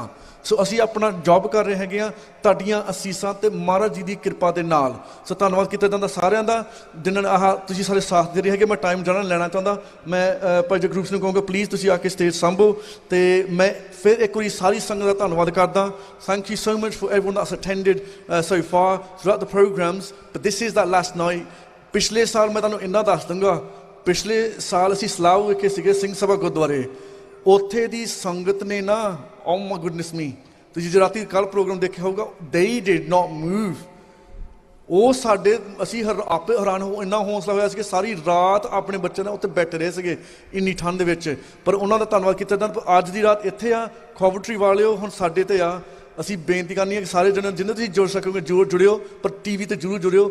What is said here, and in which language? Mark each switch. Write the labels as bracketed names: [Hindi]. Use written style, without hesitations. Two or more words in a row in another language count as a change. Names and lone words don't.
[Punjabi] ਸੋ ਅਸੀਂ ਆਪਣਾ ਜੌਬ ਕਰ ਰਹੇ ਹੈਗੇ ਆ ਤੁਹਾਡੀਆਂ ਅਸੀਸਾਂ ਤੇ ਮਹਾਰਾਜ ਜੀ ਦੀ ਕਿਰਪਾ ਦੇ ਨਾਲ। ਸੋ ਧੰਨਵਾਦ ਕੀਤਾ ਜਾਂਦਾ ਸਾਰਿਆਂ ਦਾ ਜਿਨ੍ਹਾਂ ਨੇ ਆਹ ਤੁਸੀਂ ਸਾਰੇ ਸਾਥ ਦੇ ਰਹੇ ਹੈਗੇ। ਮੈਂ ਟਾਈਮ ਜ਼ਿਆਦਾ ਲੈਣਾ ਚਾਹੁੰਦਾ, ਮੈਂ ਭਾਈ ਜਗਰੂਪ ਸਿੰਘ ਨੂੰ ਕਹੂੰਗਾ ਪਲੀਜ਼ ਤੁਸੀਂ ਆ ਕੇ ਸਟੇਜ ਸੰਭੋ। ਤੇ ਮੈਂ ਫਿਰ ਇੱਕ ਵਾਰੀ ਸਾਰੀ ਸੰਗਤ ਦਾ ਧੰਨਵਾਦ ਕਰਦਾ। [English] thank you so much for everyone that's attended so far throughout the programs, but this is that last night। [Punjabi] ਪਿਛਲੇ ਸਾਲ ਮੈਂ ਤੁਹਾਨੂੰ ਇੰਨਾ ਦੱਸ ਦੂੰਗਾ, ਪਿਛਲੇ ਸਾਲ ਅਸੀਂ ਸਲਾਹ ਵਿਖੇ ਸੀਗੇ ਸਿੰਘ ਸਭਾ ਗੁਰਦੁਆਰੇ, ਉੱਥੇ ਦੀ ਸੰਗਤ ਨੇ ਨਾ, [English] oh my goodness me, [Punjabi] ਤੁਸੀਂ ਜੇ ਰਾਤੀ ਕੱਲ੍ਹ ਪ੍ਰੋਗਰਾਮ ਦੇਖਿਆ ਹੋਊਗਾ, [English] they did not move। [Punjabi] ਉਹ ਸਾਡੇ, ਅਸੀਂ ਆਪੇ ਹੈਰਾਨ ਇੰਨਾ ਹੌਸਲਾ ਹੋਇਆ ਸੀ ਕਿ ਸਾਰੀ ਰਾਤ ਆਪਣੇ ਬੱਚਿਆਂ ਨਾਲ ਉੱਥੇ ਬੈਠੇ ਰਹੇ ਸੀਗੇ ਇੰਨੀ ਠੰਡ ਦੇ ਵਿੱਚ, ਪਰ ਉਹਨਾਂ ਦਾ ਧੰਨਵਾਦ ਕੀਤਾ ਜਾਂਦਾ। ਅੱਜ ਦੀ ਰਾਤ ਇੱਥੇ ਆ, ਕੋਵੈਂਟਰੀ ਵਾਲਿਓ ਹੁਣ ਸਾਡੇ ਤੇ ਆ, ਅਸੀਂ ਬੇਨਤੀ ਕਰਨੀ ਹੈ ਕਿ ਸਾਰੇ ਜਣੇ ਜਿੰਨੇ ਤੁਸੀਂ ਜੁੜ ਸਕੋਗੇ ਜੁੜਿਓ, ਪਰ ਟੀਵੀ ਤੇ ਜ਼ਰੂਰ ਜੁੜਿਓ।